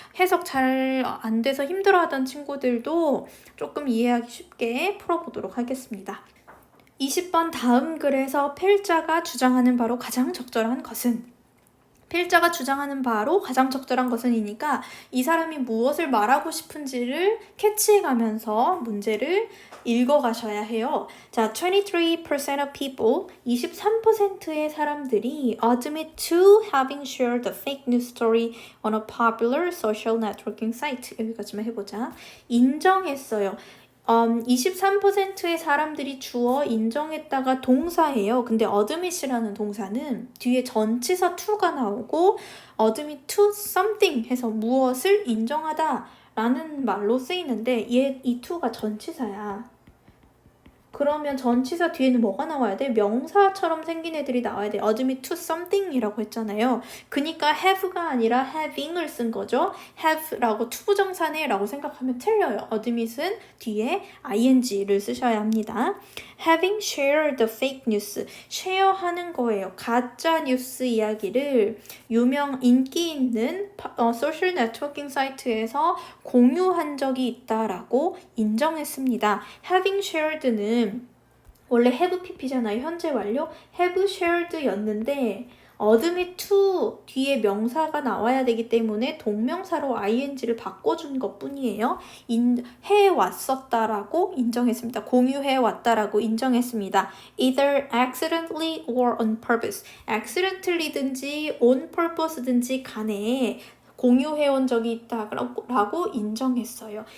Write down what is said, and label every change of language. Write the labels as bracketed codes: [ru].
[ko] 해석 잘 안 돼서 힘들어하던 친구들도 조금 이해하기 쉽게 풀어보도록 하겠습니다. 20번 다음 글에서 필자가 주장하는 바로 가장 적절한 것은, 필자가 주장하는 바로 가장 적절한 것은이니까 이 사람이 무엇을 말하고 싶은지를 캐치해가면서 문제를 읽어가셔야 해요. [en] 자, 23% of people, [ko] 23%의 사람들이 [en] admit to having shared the fake news story on a popular social networking site. [ko] 여기까지만 해보자. 인정했어요. 23%의 사람들이 주어 인정했다가 동사예요. 근데 admit이라는 동사는 뒤에 전치사 to가 나오고 [en] admit to something [ko] 해서 무엇을 인정하다 라는 말로 쓰이는데 이 to가 전치사야. 그러면 전치사 뒤에는 뭐가 나와야 돼? 명사처럼 생긴 애들이 나와야 돼. [en] admit to something [ko] 이라고 했잖아요. 그니까 have가 아니라 having을 쓴 거죠. have라고 투부정사네 라고 생각하면 틀려요. admit은 뒤에 ing를 쓰셔야 합니다. [en] having shared the fake news. [ko] 쉐어하는 거예요. 가짜 뉴스 이야기를 인기 있는 소셜 네트워킹 사이트에서 공유한 적이 있다라고 인정했습니다. having shared는 원래 have pp잖아요. 현재 완료. have shared 였는데 admit to 뒤에 명사가 나와야 되기 때문에 동명사로 ing를 바꿔준 것 뿐이에요. 해왔었다라고 인정했습니다. 공유해왔다라고 인정했습니다. [en] either accidentally or on purpose. [ko] accidentally든지 on purpose든지 간에 공유해온 적이 있다라고 인정했어요.